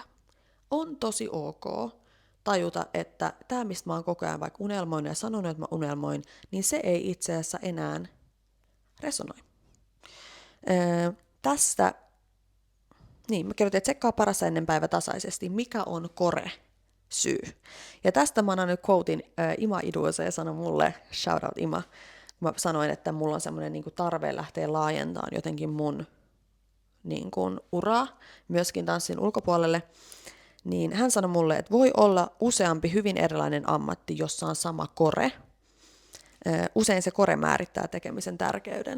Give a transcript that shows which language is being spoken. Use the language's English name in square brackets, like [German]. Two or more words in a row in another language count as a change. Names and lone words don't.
[Finnish] On tosi ok tajuta, että tämä, mistä mä oon koko ajan vaikka unelmoinut ja sanonut, että mä unelmoin, niin se ei itse asiassa enää resonoi. Tästä, niin mä kirjoitin, että tsekkaa parasta ennen päivä tasaisesti, mikä on syy. Ja tästä mä annan nyt quotein Ima Iduosa ja sanon mulle, [English] shout out Ima, [Finnish] mä sanoin, että mulla on semmoinen niin kuin tarve lähteä laajentamaan jotenkin mun niin kuin uraa, myöskin tanssin ulkopuolelle, niin hän sanoi mulle, että voi olla useampi hyvin erilainen ammatti, jossa on sama kore. Usein se kore määrittää tekemisen tärkeyden.